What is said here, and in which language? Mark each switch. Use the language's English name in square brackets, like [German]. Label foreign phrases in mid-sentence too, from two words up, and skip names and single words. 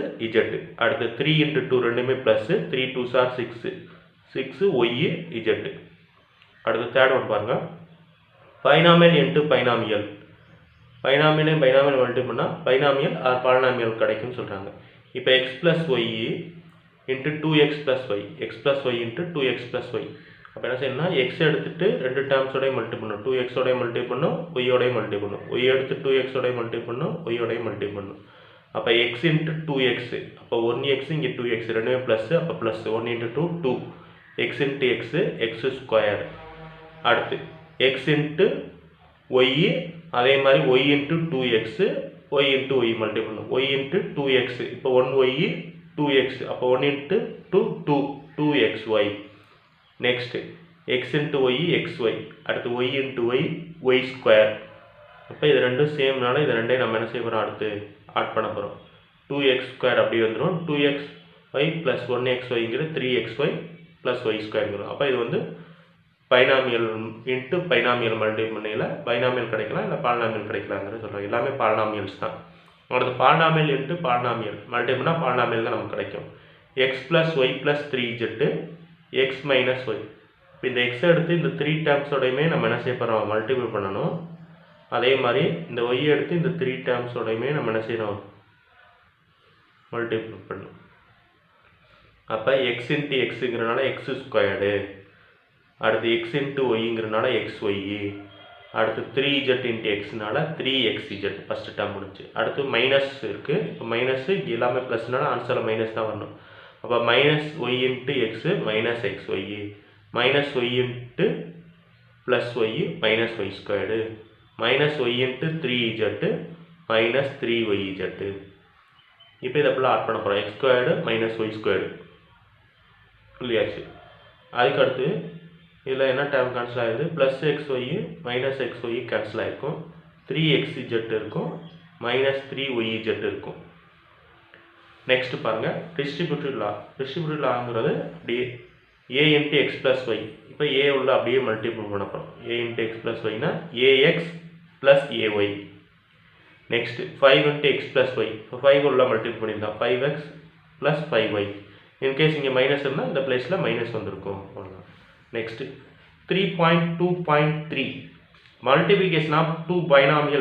[Tamil] அடுத்து 3 × 2 ரெண்டுமே ப்ளஸ்ஸு, [English] 3 2s are 6 6yz. [Tamil] அடுத்து [English] third one [Tamil] பாருங்கள், [English] binomial into binomial. [Tamil] பைனாமியலையும் பைனாமியல் மல்டி பண்ணால் [English] binomial or polynomial [Tamil] கிடைக்கும்னு சொல்கிறாங்க. இப்போ x + y இன்ட்டு 2x + y, x + y இன்ட்டு 2x + y. அப்போ என்ன செய்யணும்னா, எக்ஸ் எடுத்துகிட்டு 2 டேர்ம்ஸோடய மல்டி பண்ணும், 2xோடய மல்டி பண்ணும், ஒய்யோடய மல்டி பண்ணும், ஒய் எடுத்து 2xோடய மல்டி பண்ணும், ஒய்யோடய மல்டி பண்ணும். அப்போ x × 2x. அப்போ 1x இங்கே 2x, ரெண்டுமே ப்ளஸ்ஸு. அப்போ ப்ளஸ் 1 × 2 2 x × x x². அடுத்து x × y, அதே மாதிரி y × 2x, y × y மல்டி பண்ணும், y × 2x. இப்போ 1y 2x. அப்போ 1 × 2 2 2xy. நெக்ஸ்ட்டு x × y xy. அடுத்து y × y y². அப்போ இது ரெண்டும் சேம்னால இது ரெண்டையும் நம்ம என்ன செய்ய போகிறோம், அடுத்து ஆட் பண்ண போகிறோம். 2x² அப்படி வந்துடும். 2xy + 1xyங்கிற 3xy + y². அப்போ இது வந்து [English] binomial into binomial [Tamil] மல்டி பண்ணையில் பைனாமியல் கிடைக்கலாம், இல்லை பாலினாமியல் கிடைக்கலாங்கிறது சொல்கிறாங்க. எல்லாமே பாலினாமியல்ஸ் தான். அடுத்து [English] polynomial into polynomial [Tamil] மல்டி பண்ணால் பாலினாமியல் தான் நமக்கு கிடைக்கும். x + y + 3z x - y. இப்போ இந்த x எடுத்து இந்த 3 டேர்ம்ஸோடையுமே நம்ம என்ன செய்ய போகிறோம், மல்டிபிள் பண்ணணும். அதே மாதிரி இந்த y எடுத்து இந்த 3 டேர்ம்ஸோடையுமே நம்ம என்ன செய்யணும், மல்டிபிள் பண்ணணும். அப்போ x × xங்கிறனால x². அடுத்து x × yங்கிறனால xy. அடுத்து 3z × xனால 3xz. [English] first term [Tamil] முடிஞ்சு. அடுத்து மைனஸ் இருக்குது. இப்போ மைனஸு எல்லாமே ப்ளஸ்னால ஆன்சரில் மைனஸ் தான் வரணும். அப்போ -y × x -xy -y + y y -y² -y × 3z இப்போ இதை அப்படிலாம் ஆட் பண்ண போகிறோம். x² - y² இல்லையாச்சு. அதுக்கடுத்து இதில் என்ன [English] term cancel [Tamil] ஆகிடுது, +xy -xy கேன்சல் ஆகிருக்கும், 3xz இருக்கும், -3yz இருக்கும். நெக்ஸ்ட் பாருங்கள், [English] distributive law. distributive law [Tamil] அப்படியே a × x + y. இப்போ a உள்ள அப்படியே மல்டிபிள் பண்ண போகிறோம். a × x + y னா ax + ay. நெக்ஸ்ட் 5 × x + y. இப்போ 5 உள்ள மல்டிபிள் பண்ணியிருந்தோம், 5x + 5y. இன்கேஸ் இங்கே மைனஸ் இருந்தால் இந்த பிளேஸில் மைனஸ் வந்திருக்கும். அவ்வளோதான். நெக்ஸ்ட்டு 3.2.3 [English] multiplication of 2 binomial.